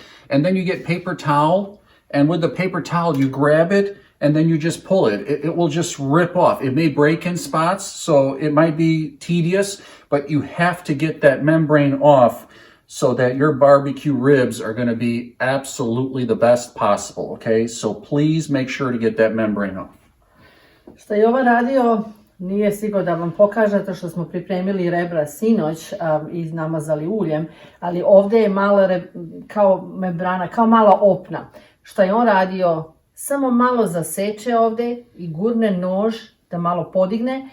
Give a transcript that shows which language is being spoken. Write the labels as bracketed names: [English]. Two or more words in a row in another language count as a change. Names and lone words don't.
[English] And then you get paper towel, and with the paper towel, you grab it, and then you just pull it. It will just rip off. It may break in spots, so it might be tedious, but you have to get that membrane off so that your barbecue ribs are going to be absolutely the best possible, okay? So please make sure to get that membrane off. [Serbian] Šta je Jovan radio, nije stigao da vam pokaže, to što smo pripremili rebra sinoć i namazali uljem, ali ovdje je mala kao membrana, kao mala opna. Šta je on radio, samo malo zaseče ovdje i gurne nož da malo podigne.